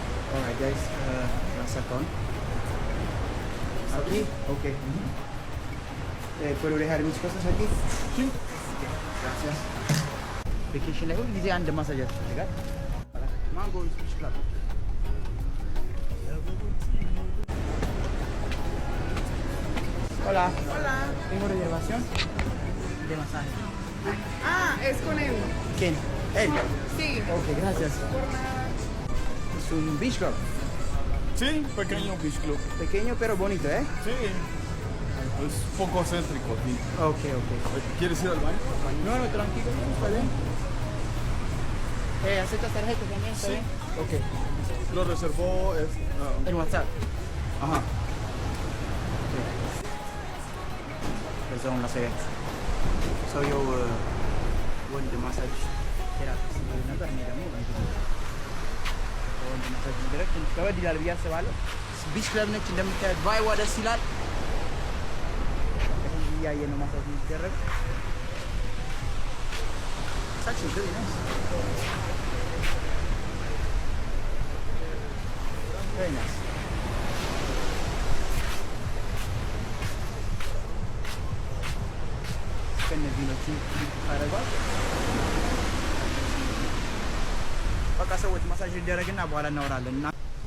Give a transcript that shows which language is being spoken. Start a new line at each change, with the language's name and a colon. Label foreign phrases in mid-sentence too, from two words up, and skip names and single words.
English: Alright guys,
Spanish: rasakan. Aquí, ok. ¿Puedo dejar mis cosas aquí? Sí.
Amharic: Gracias. Vacation ላይ ሁል ጊዜ አንድ ማሳጅ ያስፈልጋል። ማንጎ ስፒች ክላብ Hola.
Spanish: Hola. Tengo reservación de masaje. Ah, es con él. ¿Quién? Él. Sí. Ok, gracias. Es un
English: beach club.
Spanish: Sí, pequeño
English: beach club.
Spanish: Pequeño pero bonito, ¿eh? Sí. Es poco céntrico aquí. Ok, ok. ¿Quieres ir al baño? No, no, tranquilo, no, está bien. ¿Aceptas tarjetas también? ¿Está Sí. bien? Ok. Lo reservó En WhatsApp. ajá.
Amharic: በዛውን ላሳያችሁ። ሰውየው ወንድ
English: massage therapist
Amharic: ነበር። እኔ ደግሞ ወንድ ማሳጅ ሚደረግ ትንሽ ከበድ ይላል ብዬ አስባለሁ።
English: beach club
Amharic: ነች እንደምታዩት፣ ቫይዋ ደስ ይላል። እያየ ነው ማሳጅ የሚደረግ።
English: Actually really nice. Very nice.
Amharic: ከእነዚህ ነው ታደርጓል። በቃ ሰዎች ማሳጅ ይደረግና በኋላ እናወራለን እና